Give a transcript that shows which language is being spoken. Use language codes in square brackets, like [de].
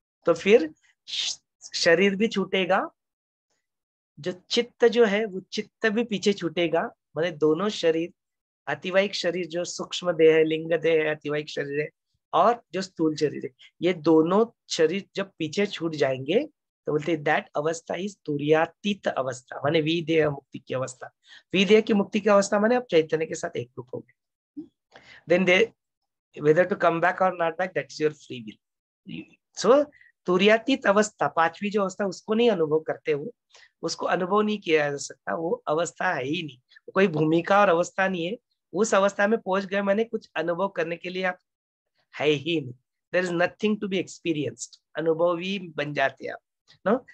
[hi] तो फिर शरीर भी छूटेगा, जो चित्त जो है वो चित्त भी पीछे छूटेगा, माने दोनों शरीर, अतिवाहिक शरीर जो सूक्ष्म देह है, लिंग देह है, अतिवाहिक शरीर है, और जो स्थूल शरीर है, ये दोनों शरीर जब पीछे छूट जाएंगे तो बोलते हैं [en] that अवस्था is [hi] तुरीयातीत अवस्था, माने विदेह मुक्ति की अवस्था। विदेह की मुक्ति की अवस्था माने अब चैतन्य के साथ एक रूप हो गए। [en] Then they whether to come back or not back, that's your free will. [hi] So तुरीयातीत अवस्था, पांचवी जो अवस्था, उसको नहीं अनुभव करते हो, उसको अनुभव नहीं किया जा सकता, वो अवस्था है ही नहीं, कोई भूमिका और अवस्था नहीं है। उस अवस्था में पहुंच गए माने कुछ अनुभव करने के लिए आप है ही नहीं। [en] there is nothing to be experienced, [hi] अनुभवी बन जाते आप नो।